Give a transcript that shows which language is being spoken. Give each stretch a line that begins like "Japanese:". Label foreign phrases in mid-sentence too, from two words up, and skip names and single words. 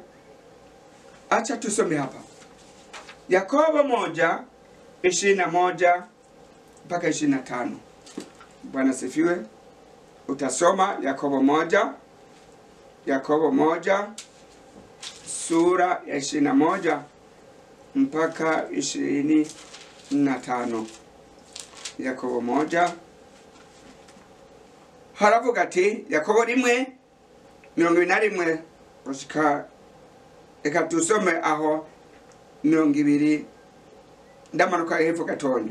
Swahili: Acha tusome hapa. Yakobo 1:21 mpaka 25. Bwana sifiwe. Utasoma Yakobo 1 sura ya 21 mpaka 25.
Rundi: Yakobo 1 haravuga ati, Yakobo 1:21 gushika Reka tusome aho 20 ndamanuka hepfo gatonya.